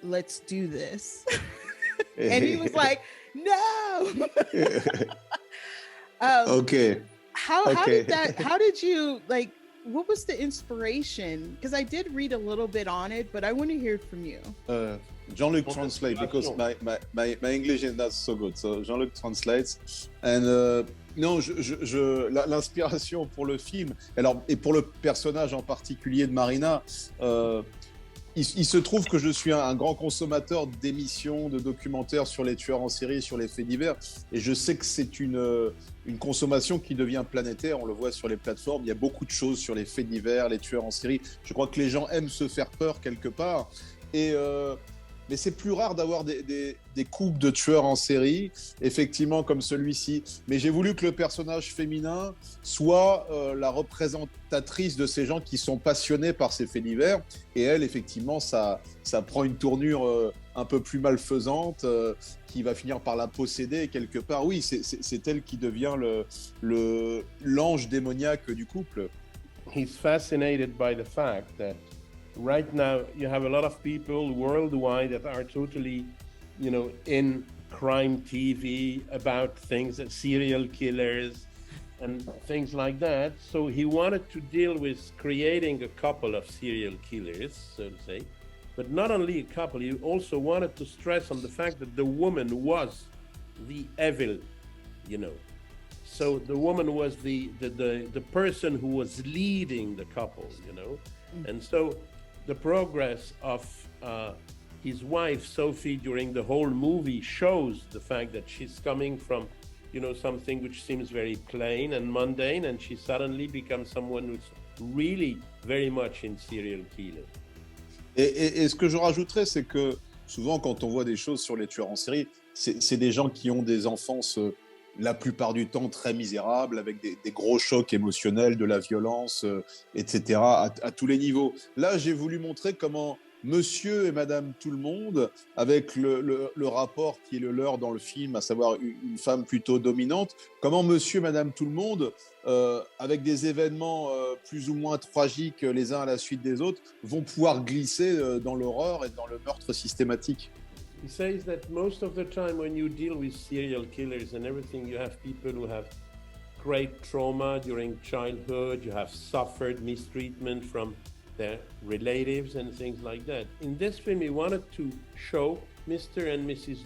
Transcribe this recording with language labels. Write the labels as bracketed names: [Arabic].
[English] Let's do this. And he was like, no. Okay. How did you like, what was the inspiration? Because I did read a little bit on it, but I want to hear it from you. Jean-Luc translates, because my English is not so good. So Jean-Luc translates. [French] And non, l'inspiration pour le film, alors, et pour le personnage en particulier de Marina, il se trouve que je suis un grand consommateur d'émissions, de documentaires sur les tueurs en série, sur les faits divers, et je sais que c'est une consommation qui devient planétaire. On le voit sur les plateformes, il y a beaucoup de choses sur les faits divers, les tueurs en série. Je crois que les gens aiment se faire peur quelque part, mais c'est plus rare d'avoir des couples de tueurs en série, effectivement, comme celui-ci. Mais j'ai voulu que le personnage féminin soit la représentatrice de ces gens qui sont passionnés par ces faits divers. Et elle, effectivement, ça prend une tournure un peu plus malfaisante, qui va finir par la posséder quelque part. Oui, c'est elle qui devient l'ange démoniaque du couple. [English] He's fascinated by the fact that right now you have a lot of people worldwide that are totally, in crime TV about things, serial killers and things like that. So he wanted to deal with creating a couple of serial killers, so to say, but not only a couple, he also wanted to stress on the fact that the woman was the evil, So the woman was the person who was leading the couple, And so the progress of his wife, Sophie, during the whole movie shows the fact that she's coming from, something which seems very plain and mundane, and she suddenly becomes someone who's really very much in serial killing. [French] Et ce que je rajouterais, c'est que souvent, quand on voit des choses sur les tueurs en série, c'est des gens qui ont des enfances la plupart du temps très misérables, avec des gros chocs émotionnels, de la violence, etc., à tous les niveaux. Là, j'ai voulu montrer comment Monsieur et Madame Tout-le-Monde, avec le rapport qui est le leur dans le film, à savoir une femme plutôt dominante, comment Monsieur et Madame Tout-le-Monde, avec des événements plus ou moins tragiques les uns à la suite des autres, vont pouvoir glisser dans l'horreur et dans le meurtre systématique. [English] He says that most of the time when you deal with serial killers and everything, you have people who have great trauma during childhood, you have suffered mistreatment from their relatives and things like that. In this film, he wanted to show Mr. and Mrs.